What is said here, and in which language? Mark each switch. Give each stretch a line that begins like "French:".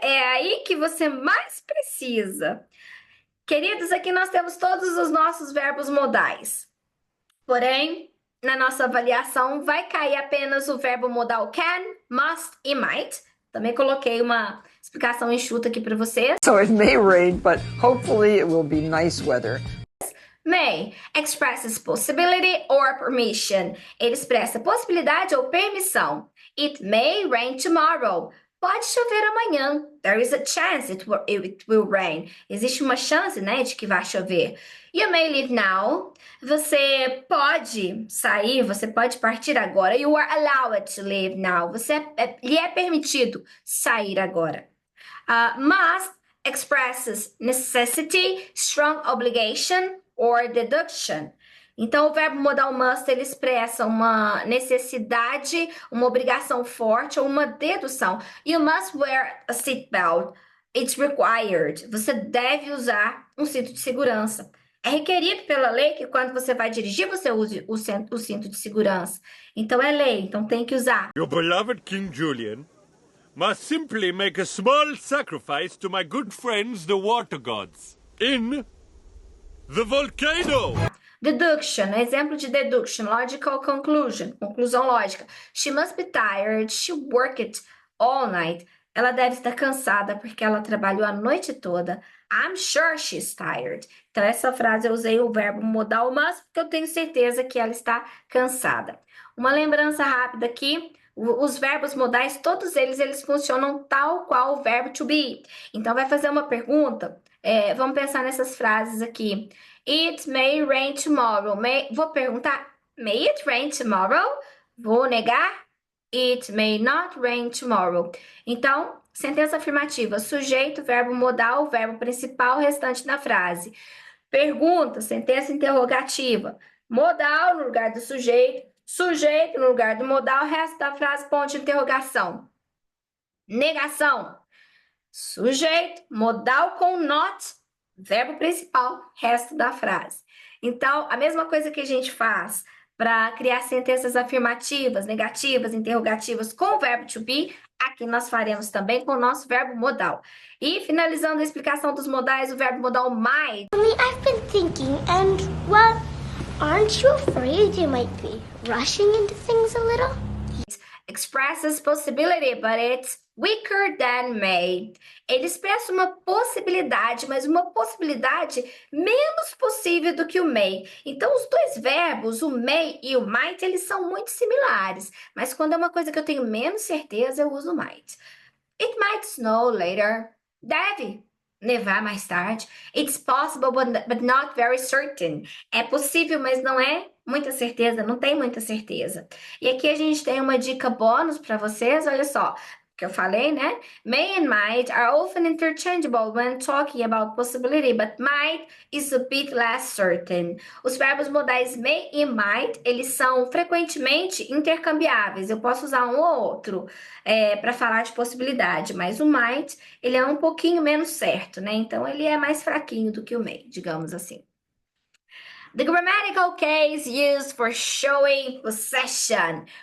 Portuguese: É aí que você mais precisa. Queridos, aqui nós temos todos os nossos verbos modais. Porém, na nossa avaliação, vai cair apenas o verbo modal can, must e might. Também coloquei uma explicação enxuta aqui para vocês.
English: So it may rain, but hopefully it will be nice weather. May expresses possibility or permission.
Portuguese: Ele expressa possibilidade ou permissão.
English: It may rain tomorrow.
Portuguese: Pode chover amanhã.
English: There is a chance it will rain.
Portuguese: Existe uma chance, né, de que vai chover.
English: You may leave now.
Portuguese: Você pode sair, você pode partir agora.
English: You are allowed to leave now.
Portuguese: Lhe é permitido sair agora.
English: Must expresses necessity, strong obligation or deduction.
Portuguese: Então, o verbo modal must, ele expressa uma necessidade, uma obrigação forte ou uma dedução.
English: You must wear a seatbelt. It's required.
Portuguese: Você deve usar um cinto de segurança. É requerido pela lei que quando você vai dirigir, você use o cinto de segurança. Então, é lei, então tem que usar.
English: Your beloved King Julian must simply make a small sacrifice to my good friends, the water gods, in the volcano.
Portuguese: Deduction, exemplo de deduction,
English: logical conclusion,
Portuguese: conclusão lógica.
English: She must be tired, she worked all night.
Portuguese: Ela deve estar cansada porque ela trabalhou a noite toda.
English: I'm sure she's tired.
Portuguese: Então, essa frase eu usei o verbo modal must porque eu tenho certeza que ela está cansada. Uma lembrança rápida aqui. Os verbos modais, todos eles funcionam tal qual o verbo to be. Então, vai fazer uma pergunta. Vamos pensar nessas frases aqui.
English: It may rain tomorrow.
Portuguese: Vou perguntar,
English: may it rain tomorrow?
Portuguese: Vou negar.
English: It may not rain tomorrow.
Portuguese: Então, sentença afirmativa. Sujeito, verbo modal, verbo principal, restante da frase. Pergunta, sentença interrogativa. Modal no lugar do sujeito. Sujeito no lugar do modal. Resto da frase, ponto de interrogação. Negação. Sujeito, modal com not, verbo principal, resto da frase. Então, a mesma coisa que a gente faz para criar sentenças afirmativas, negativas, interrogativas com o verbo to be, aqui nós faremos também com o nosso verbo modal. E finalizando a explicação dos modais, o verbo modal might.
English: I've been thinking, and well, aren't you afraid you might be rushing into things a little? expresses possibility, but it's weaker than may.
Portuguese: Ele expressa uma possibilidade, mas uma possibilidade menos possível do que o may. Então, os dois verbos, o may e o might, eles são muito similares. Mas quando é uma coisa que eu tenho menos certeza, eu uso might.
English: It might snow later.
Portuguese: Deve nevar mais tarde.
English: It's possible, but not very certain.
Portuguese: É possível, mas não é muita certeza, não tem muita certeza. E aqui a gente tem uma dica bônus para vocês, olha só. Que eu falei, né?
English: May and might are often interchangeable when talking about possibility, but might is a bit less certain.
Portuguese: Os verbos modais may e might, eles são frequentemente intercambiáveis. Eu posso usar um ou outro para falar de possibilidade, mas o might, ele é um pouquinho menos certo, né? Então, ele é mais fraquinho do que o may, digamos assim.
English: The grammatical case used for showing possession.